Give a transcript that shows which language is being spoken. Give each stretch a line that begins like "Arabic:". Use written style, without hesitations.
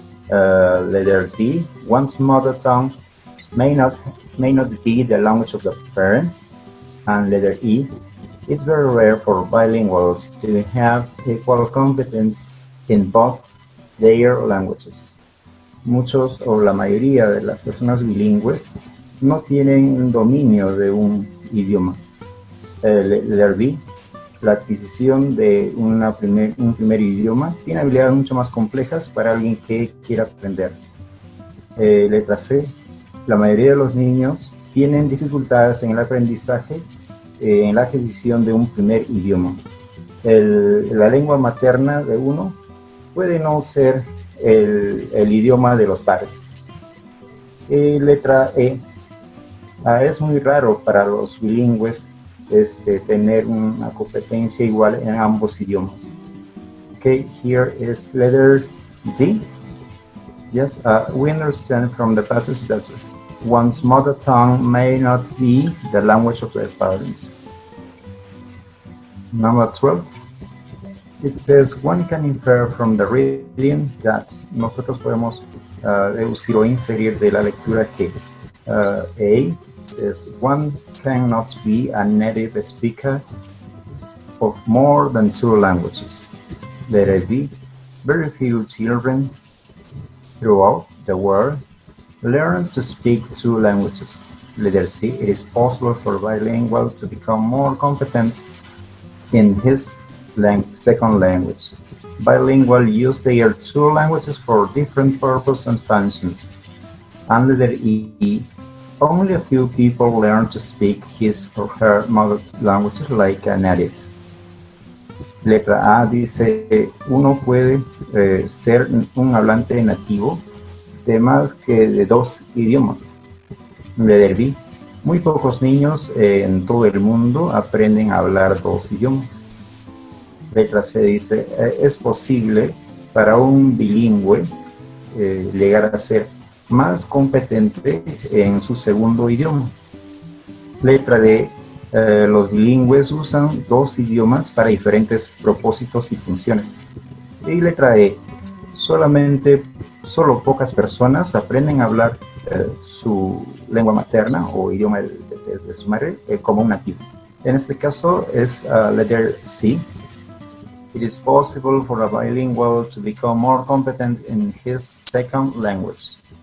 English: Letter D, one's mother tongue may not be the language of the parents. And letter E, it's very rare for bilinguals to have equal competence in both their languages.
Spanish: Muchos o la mayoría de las personas bilingües no tienen un dominio de un idioma.
English: Letter B,
Spanish: la adquisición de un primer idioma tiene habilidades mucho más complejas para alguien que quiera aprender. Letra C, la mayoría de los niños tienen dificultades en el aprendizaje, en la adquisición de un primer idioma. La lengua materna de uno puede no ser el idioma de los padres. Letra E, es muy raro para los bilingües tener una competencia igual en ambos idiomas.
English: Okay, here is letter D. Yes, we understand from the passage that one's mother tongue may not be the language of their parents. Number 12. It says one can infer from the reading that
Spanish: nosotros podemos deducir o inferir de la lectura que
English: A says one cannot be a native speaker of more than 2 languages. Letter B, very few children throughout the world learn to speak 2 languages. Letter C, it is possible for a bilingual to become more competent in his second language. Bilingual use their 2 languages for different purposes and functions. And letter E, only a few people learn to speak his or her mother language like a native.
Spanish: Letra A dice, uno puede ser un hablante nativo de más que de 2 idiomas.
English: Letter B,
Spanish: muy pocos niños en todo el mundo aprenden a hablar 2 idiomas. Letra C dice, es posible para un bilingüe llegar a ser más competente en su segundo idioma. Letra D, los bilingües usan 2 idiomas para diferentes propósitos y funciones. Y letra E, solo pocas personas aprenden a hablar su lengua materna o idioma de su madre como un nativo. En este caso es
English: letter C. It is possible for a bilingual to become more competent in his second language.